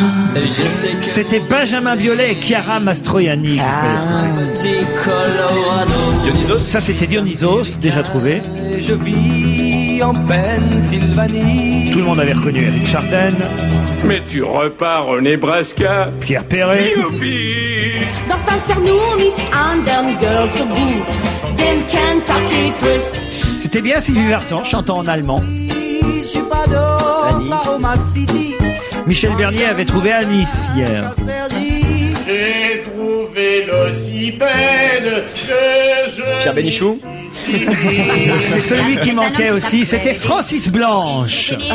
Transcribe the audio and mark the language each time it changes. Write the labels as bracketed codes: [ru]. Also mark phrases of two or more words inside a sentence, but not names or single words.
[fr] C'était Benjamin Biolay et Chiara Mastroianni. Dionysos. Ça, c'était Dionysos, déjà trouvé. Je vis en Pennsylvanie. Tout le monde avait reconnu Eric Chardin. Mais tu repars au Nebraska. Pierre Perret. [de] Doch das er nur mit anderen Girls so gut, den Kentucky Twist. [fr] C'était bien Sylvie Vartan, chantant en allemand. Michel Bernier avait trouvé à Nice hier. J'ai trouvé l'ocypède que je... Pierre Bénichou. C'est celui qui manquait aussi, c'était Francis Blanche.